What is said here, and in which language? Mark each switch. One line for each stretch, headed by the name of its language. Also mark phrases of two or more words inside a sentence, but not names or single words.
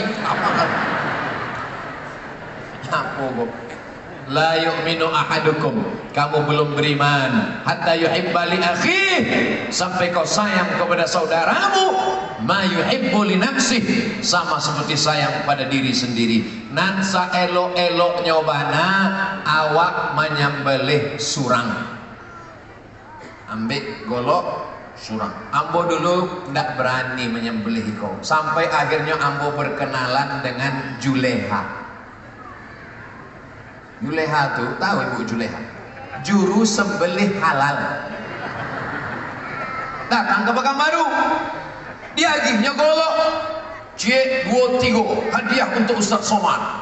Indonesian: Apa kan? Apa kok?
Arabic: La yu'minu ahadukum,
Indonesian: kamu belum beriman
Arabic: hatta yuhibba li akhih,
Indonesian: sampai kau sayang kepada saudaramu
Arabic: ma yuhibbu li nafsih,
Indonesian: sama seperti sayang pada diri sendiri.
Minangkabau: Nan saelok-elok nyobana awak menyembelih surang, ambil golok surang.
Indonesian: Ambo dulu tidak berani menyembelih kau, sampai akhirnya ambo berkenalan dengan Juleha. Juleha tuh, tahu Ibu Juleha? Juru sembelih halal. Datang ke Pekanbaru, diagihnya golok C23 hadiah untuk Ustaz Somad.